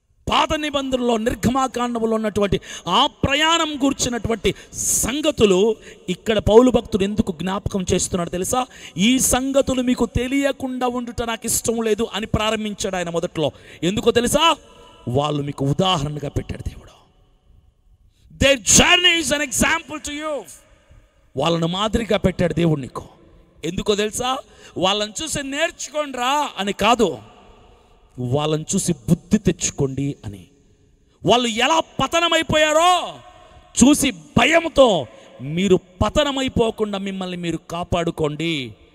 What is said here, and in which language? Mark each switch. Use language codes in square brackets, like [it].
[te] పాత నిబంధనలో నిర్గమాకాండంలో ఉన్నటువంటి ఆ ప్రయాణం గురించినటువంటి సంగతులు ఇక్కడ పౌలు భక్తుడు ఎందుకు జ్ఞాపకం చేస్తున్నాడు తెలుసా? ఈ సంగతులు మీకు తెలియకుండా ఉండుట నాకు ఇష్టం లేదు అని ప్రారంభించాడు ఆయన మొదట్లో. ఎందుకో తెలుసా? వాళ్ళు మీకు ఉదాహరణగా పెట్టాడు దేవుడు. [en] Their journey is an example to you. [te] వాళ్ళను మాదిరిగా పెట్టాడు దేవుడు నీకు. ఎందుకో తెలుసా? వాళ్ళని చూసి నేర్చుకోండిరా అని కాదు, వాళ్ళని చూసి బుద్ధి తెచ్చుకోండి అని. వాళ్ళు ఎలా పతనమైపోయారో చూసి భయంతో మీరు పతనమైపోకుండా మిమ్మల్ని మీరు కాపాడుకోండి.